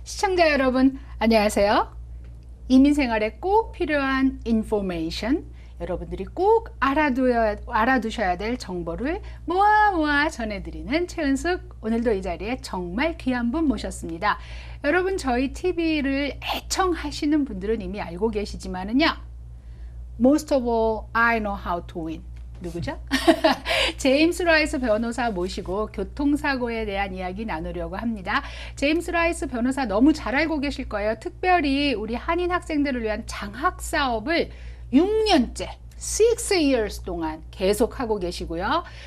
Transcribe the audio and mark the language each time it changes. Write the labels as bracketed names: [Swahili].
[Korean] 시청자 여러분, 안녕하세요. 이민생활에 꼭 필요한 인포메이션, 여러분들이 꼭 알아두셔야 될 정보를 모아 전해드리는 최은숙. 오늘도 이 자리에 정말 귀한 분 모셨습니다. 여러분, 저희 TV를 애청하시는 분들은 이미 알고 계시지만은요, [English] Most of all, I know how to win. [Korean] 누구죠? 제임스 라이스 변호사 모시고 교통사고에 대한 이야기 나누려고 합니다. 제임스 라이스 변호사 너무 잘 알고 계실 거예요. 특별히 우리 한인 학생들을 위한 장학 사업을 6년째 6 years 동안 계속하고 계시고요.